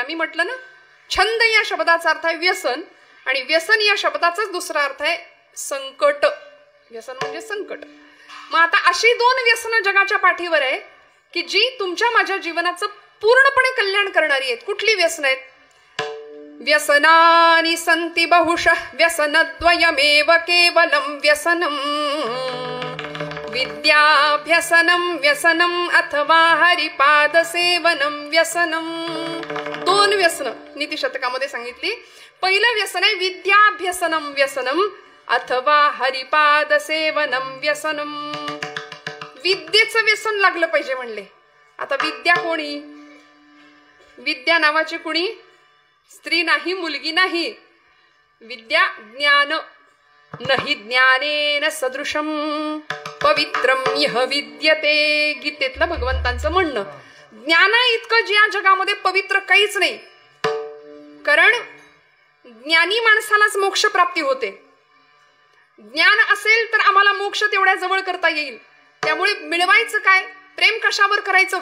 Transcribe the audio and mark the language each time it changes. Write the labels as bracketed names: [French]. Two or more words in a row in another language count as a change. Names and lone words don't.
[Marathi] मी म्हटलं ना, छंद या शब्दाचा अर्थ आहे व्यसन, आणि व्यसन या शब्दाचाच दुसरा अर्थ आहे संकट. व्यसन म्हणजे संकट. मग आता अशी 2 व्यसनं जगाच्या पाठीवर आहे की जी तुमच्या माझ्या जीवनाचं पूर्णपणे कल्याण करणारी आहेत. कुठली व्यसन आहेत? [Sanskrit] व्यसनानि सन्ति बहुशः व्यसनद्वयमेव केवलं व्यसनम्, विद्याभ्यसनं व्यसनम् अथवा हरिपादसेवनं व्यसनम्. [Marathi] 2 व्यसन नीतिशतकामध्ये सांगितली. पहिलं व्यसन आहे [Sanskrit] विद्याभ्यसनं व्यसनम् अथवा हरिपादसेवनं व्यसनम्. [Marathi] विद्येचं व्यसन लागलं पाहिजे म्हणले. आता विद्या कोणी? विद्या नावाची कुणी स्त्री नाही, मुलगी नाही. विद्या ज्ञान. [Sanskrit] नहि ज्ञानेन सदृशम पवित्रम यह विद्यते. [Marathi] गीतेतलं भगवंतांचं म्हणणं. ज्ञाना इतकं ज्या जगामध्ये पवित्र काहीच नाही. कारण ज्ञानी माणसालाच मोक्ष प्राप्ती होते. ज्ञान असेल तर आम्हाला मोक्ष तेवढ्या जवळ करता येईल. त्यामुळे मिळवायचं काय? प्रेम कशावर करायचं?